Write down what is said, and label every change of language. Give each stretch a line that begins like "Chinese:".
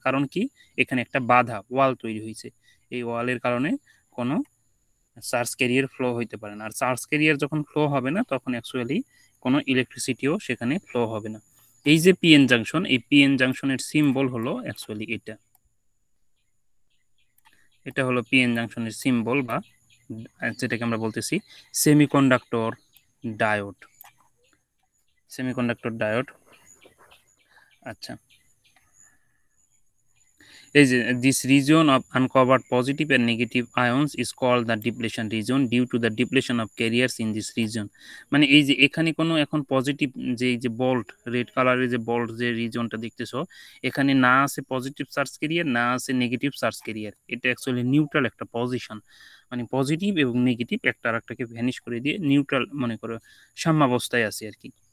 Bangla: কারণ কি, এখানে একটা বাধা ওয়াল তৈরি হয়েছে, এই ওয়ালের কারণে কোনো চার্জ ক্যারিয়ার ফ্লো হইতে পারে না। আর চার্জ ক্যারিয়ার যখন ফ্লো হবে না তখন অ্যাকচুয়ালি কোনো ইলেকট্রিসিটিও সেখানে ফ্লো হবে না। এই যে পিএন জাংশন, এই পিএন জাংশনের সিম্বল হলো অ্যাকচুয়ালি এটা, এটা হলো পিএন জাংশনের সিম্বল বা যেটাকে আমরা বলতেছি সেমিকন্ডাক্টর ডায়োড। Semiconductor diode.
English: আচ্ছা, is this region of uncovered positive and negative ions is called the depletion region due to the depletion of carriers in this region।
Bangla: মানে এই যে এখানে কোনো এখন পজিটিভ, যে এই যে বল্ট রেড কালারের যে বল্ট যে রিজনটা দেখতেছো, এখানে না আছে পজিটিভ চার্জ ক্যারিয়ার না আছে নেগেটিভ চার্জ ক্যারিয়ার, এটা অ্যাকচুয়ালি নিউট্রাল একটা পজিশন। মানে পজিটিভ এবং নেগেটিভ একটা আরেকটাকে ভ্যানিশ করে দিয়ে নিউট্রাল মনে করো সাম্যাবস্থায় আছে আর কি।